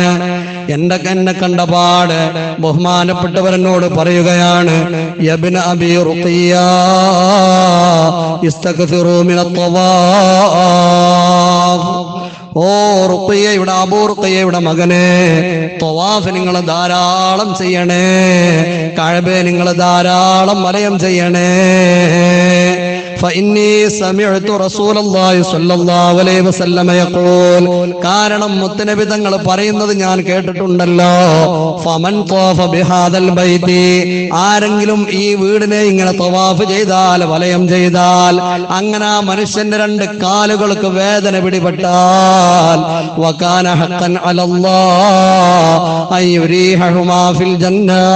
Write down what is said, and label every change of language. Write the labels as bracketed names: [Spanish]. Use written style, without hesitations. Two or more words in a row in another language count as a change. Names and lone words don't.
[Malayalam] എന്നെ കണ്ടപാട് ബഹുമാനപ്പെട്ടവരെന്നോട് പറയുകയാണ്, [Arabic] ابن أبي رقية استغفروا من الطواف. [Malayalam] ഓ റുഖയ്യയുടെ, അബൂ റുഖയ്യയുടെ മകനെ, തവാഫ് നിങ്ങൾ ധാരാളം ചെയ്യണേ. കഅബയെ നിങ്ങൾ ധാരാളം വലയം ചെയ്യണേ. [Arabic] فإني سمعت رسول الله صلى الله عليه وسلم يقول. [Malayalam] കാരണം മുത്തനബി തങ്ങൾ പറയുന്നത് ഞാൻ കേട്ടിട്ടുണ്ടല്ലോ. [Arabic] فمن طاف بهذا البيت. [Malayalam] ആരെങ്കിലും ഈ വീടിനെ ഇങ്ങനെ തവാഫ് ചെയ്താൽ, വലയം ചെയ്താൽ, അങ്ങനെ ആ മനുഷ്യന്റെ 2 കാലുകൾക്ക് വേദന പിടിപെട്ടാൽ, [Arabic] وكان حقا على الله أن يريحهما في الجنة.